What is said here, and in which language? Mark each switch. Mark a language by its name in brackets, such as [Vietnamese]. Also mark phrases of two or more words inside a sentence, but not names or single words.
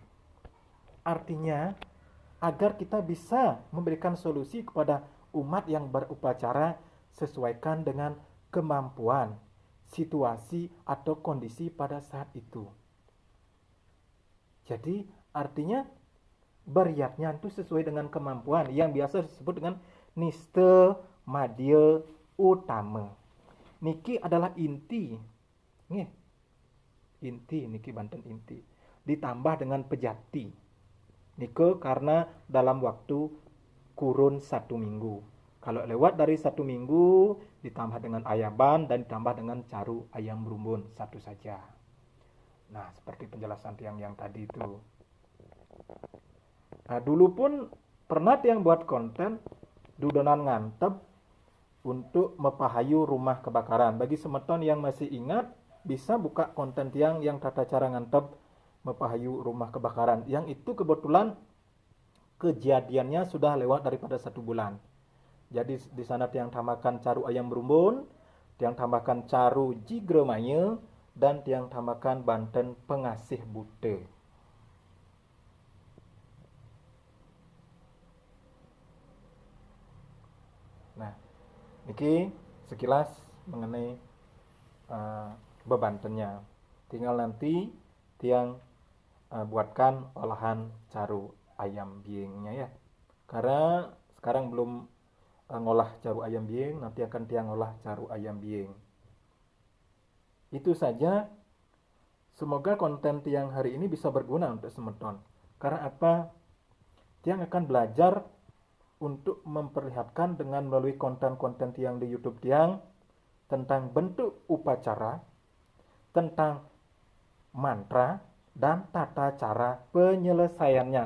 [Indonesian] Artinya, agar kita bisa memberikan solusi kepada umat yang berupacara, sesuaikan dengan kemampuan, situasi atau kondisi pada saat itu. Jadi, artinya beriatnya itu sesuai dengan kemampuan yang biasa disebut dengan niste madya utama. Niki adalah inti. Nih. Inti niki Banten inti. Ditambah dengan pejati. Niko karena dalam waktu kurun 1 minggu. Kalau lewat dari 1 minggu ditambah dengan ayaban dan ditambah dengan caru ayam berumbun 1 saja. Nah, seperti penjelasan tiang yang tadi itu. Nah, dulu pun pernah tiang buat konten [Balinese] dudonan ngantep [Indonesian] untuk mepahayu rumah kebakaran. Bagi semeton yang masih ingat, bisa buka konten tiang yang tata cara [Balinese] ngantep mepahayu [Indonesian] rumah kebakaran. Yang itu kebetulan kejadiannya sudah lewat daripada 1 bulan. Jadi di sana tiang tambahkan caru ayam berumbun, tiang tambahkan caru jigremaya, dan tiang tambahkan Banten pengasih bute. Iki sekilas mengenai bebantennya. Tinggal nanti tiang buatkan olahan caru ayam biengnya ya. Karena sekarang belum ngolah caru ayam bieng, nanti akan tiang ngolah caru ayam bieng. Itu saja. Semoga konten tiang hari ini bisa berguna untuk semeton. Karena apa? Tiang akan belajar untuk memperlihatkan dengan melalui konten-konten tiang di YouTube tiang tentang bentuk upacara, tentang mantra, dan tata cara penyelesaiannya.